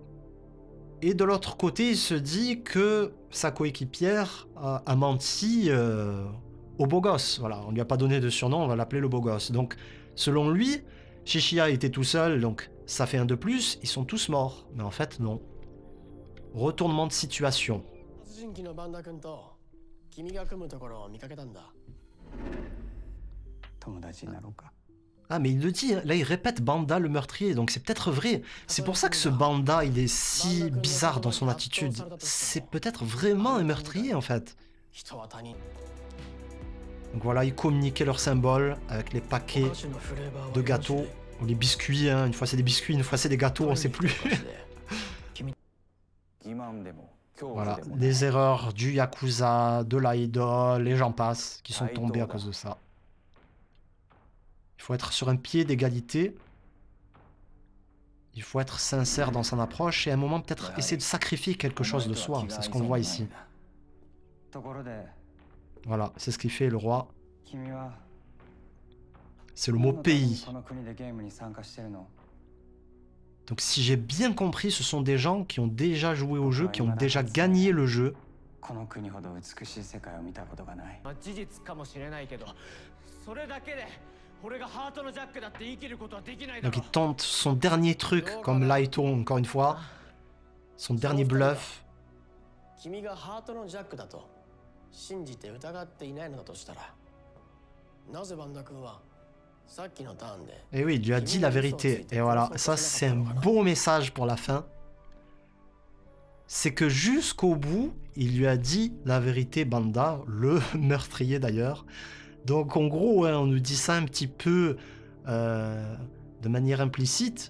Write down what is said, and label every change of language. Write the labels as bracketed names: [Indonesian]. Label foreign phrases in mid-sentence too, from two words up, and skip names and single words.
[French] Et de l'autre côté, il se dit que sa coéquipière a menti au beau gosse. Voilà, on lui a pas donné de surnom, on va l'appeler le beau gosse. Donc, selon lui, Shishiya était tout seul, donc ça fait un de plus, ils sont tous morts. Mais en fait, non. Retournement de situation. [Japanese] 殺人鬼のバンダ君と君が組むところを見かけたんだ。友達になろうか。 [French] Ah, mais il le dit, hein. Là il répète Banda le meurtrier, donc c'est peut-être vrai. C'est pour ça que ce Banda, il est si bizarre dans son attitude. C'est peut-être vraiment un meurtrier en fait. [Japanese] 人は他人。 [French] Donc voilà, ils communiquaient leurs symboles avec les paquets [Japanese] お菓子のフレーバーは [French] de gâteaux, ou les biscuits, hein. Une fois c'est des biscuits, une fois c'est des gâteaux, on sait plus. [Japanese] 欺瞞でも恐怖 [French] Voilà, [Japanese] でもない [French] des erreurs du Yakuza, de l'idol, et j'en passe, qui sont tombés à cause de ça. Il faut être sur un pied d'égalité. Il faut être sincère dans son approche et à un moment peut-être essayer de sacrifier quelque chose de soi. C'est ce qu'on voit ici. [Japanese] ところで [French] Voilà, c'est ce qu'il fait le roi. [Japanese] 君は [French] C'est le mot pays. [Japanese] この国でゲームに参加してるの [French] Donc si j'ai bien compris, ce sont des gens qui ont déjà joué au jeu, qui ont déjà gagné le jeu. [Japanese] この国ほど美しい世界を見たことがないまあ事実かもしれないけど、それだけで俺がハートのジャックだって言い切ることはできないだ [French] Donc [Japanese] ろ [French] il tente son dernier truc, comme Laito encore une fois. Son dernier bluff. [Japanese] 君がハートのジャックだと信じて疑っていないのだとしたら、なぜバンダ君はさっきのターンで [French] Et oui, il lui a dit la vérité. Et voilà, ça c'est un beau message pour la fin. C'est que jusqu'au bout, il lui a dit la vérité, Banda, le meurtrier d'ailleurs. Donc en gros, hein, on nous dit ça un petit peu de manière implicite.